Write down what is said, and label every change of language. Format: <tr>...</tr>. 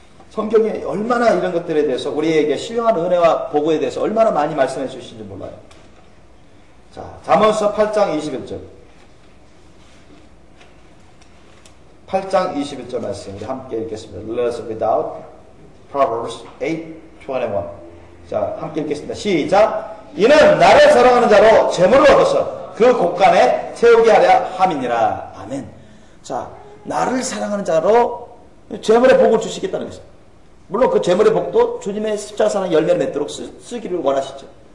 <ko>성경에 얼마나 이런 것들에 대해서 우리에게 신령한 은혜와 보고에 대해서 얼마나 많이 말씀해 주시는지 몰라요. 자, 잠언서 8장 21절. 8장 21절 말씀 우리 함께 읽겠습니다.</ko> <en>Let us read out Proverbs 8:21.</en> <ko>자, 함께 읽겠습니다. 시작. 이는 나를 사랑하는 자로 재물을 얻어서 그 곳간에 채우게 하려 함이니라. 아멘. 자, 나를 사랑하는 자로 재물의 복을 주시겠다는 것입니다. 물론 그 재물의 복도 주님의 십자가 사랑 열매를 맺도록 쓰기를 원하시죠.</ko>